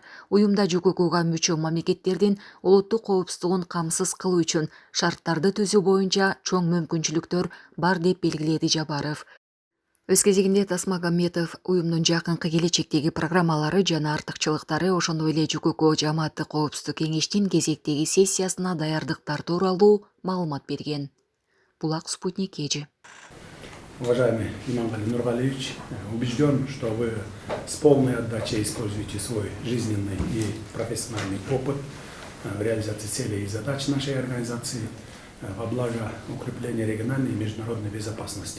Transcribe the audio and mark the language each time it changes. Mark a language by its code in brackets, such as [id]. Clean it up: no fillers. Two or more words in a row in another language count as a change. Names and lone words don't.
[ky] Уюмда ЖККга мүчө мамлекеттердин улуттук коопсуздугун камсыз кылуу үчүн шарттарды түзүү боюнча чоң мүмкүнчүлүктөр бар, деп белгиледи Жапаров. Өз кезегинде Тасмагамбетов уюмдун жакынкы келечектеги программалары жана артыкчылыктары, ошондой эле ЖКК жамааттык коопсуздук кеңештин кезектеги сессиясына даярдыктар тууралуу маалымат берген. Булак, Спутник, Эжи. [ru] Уважаемый Имангали Нургалиевич, убежден, что вы с полной отдачей используете свой жизненный и профессиональный опыт в реализации целей и задач нашей организации во благо укрепления региональной и международной безопасности.